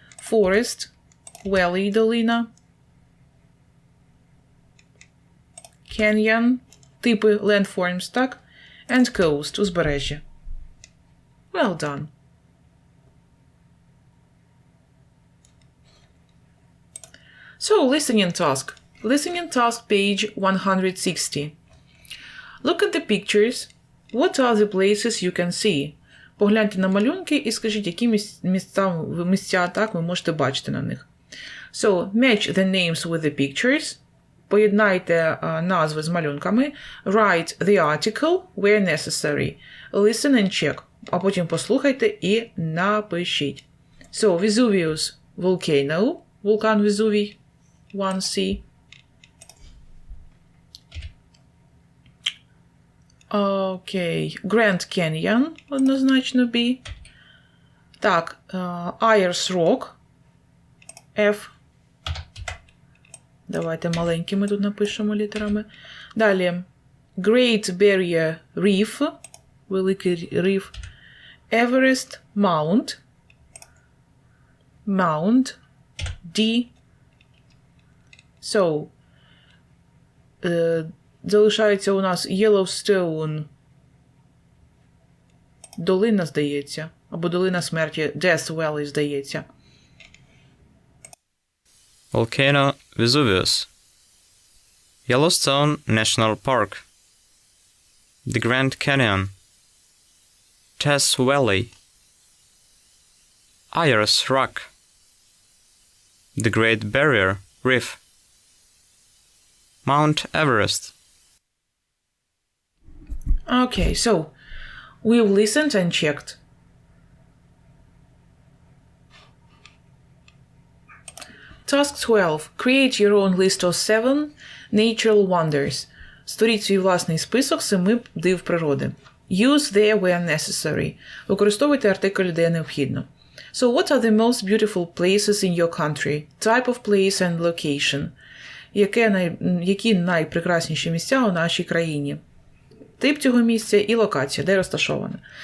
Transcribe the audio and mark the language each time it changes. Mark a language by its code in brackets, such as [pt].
[en] Forest, valley, долина. Canyon, типи landforms, так? And coast, узбережжя. Well done. So, listening task. Listening task, page 160. Look at the pictures. What are the places you can see? [uk] Погляньте на малюнки і скажіть, які місця так, ви можете бачити на них. [en] So, match the names with the pictures. [uk] Поєднайте назви з малюнками. [en] Write the article where necessary. Listen and check. [uk] А потім послухайте і напишіть. [en] So, Vesuvius volcano. Вулкан Везувій. 1C. [uk] Окей. [en] Grand Canyon, однозначно B. Так, Ayers Rock. [uk] F. Давайте маленькими тут напишемо літерами. Далі. [en] Great Barrier Reef. Великий риф. Everest Mount. Mount. D. [uk] So, залишається у нас Yellowstone. Долина, здається. Або долина смерті. [en] Death Valley, [uk] здається. [en] Volcano Vesuvius. Yellowstone National Park. The Grand Canyon. Death Valley. Ayers Rock. The Great Barrier Reef. Mount Everest. Okay, so we've listened and checked. Task 12. Create your own list of 7 natural wonders. [uk] Створіть свій власний список 7 див природи. [en] Use there where necessary. [uk] Використовуйте артикль, де необхідно. [en] So, what are the most beautiful places in your country? Type of place and location. [uk] Які найпрекрасніші місця у нашій країні? Тип цього місця і локація, де розташоване.